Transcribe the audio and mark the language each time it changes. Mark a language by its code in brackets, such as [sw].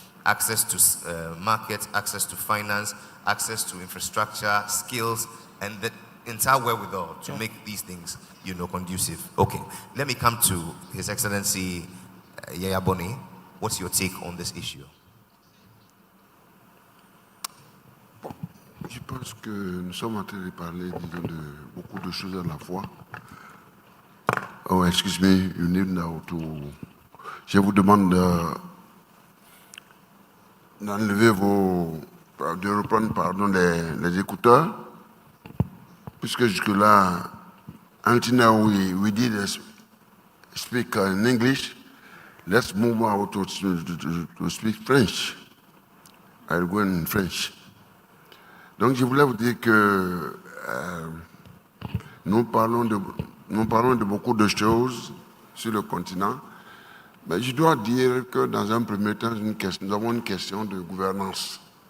[en] Access to market, access to finance, access to infrastructure, skills, and the entire wherewithal to make these things, conducive. Okay, let me come to His Excellency Yaya Boni. What's your take on this issue? [fr] Je pense que nous sommes en train de parler, disons, de beaucoup de choses à la fois. [en] Oh, excuse me, you need now to... [fr] Je vous demande d'enlever de reprendre, les écouteurs, puisque jusque-là, [en] until now we did speak in English. Let's move out to speak French. I'll go in French. [fr] Donc, je voulais vous dire que nous parlons de beaucoup de choses sur le continent, mais je dois dire que dans un premier temps, nous avons une question de gouvernance.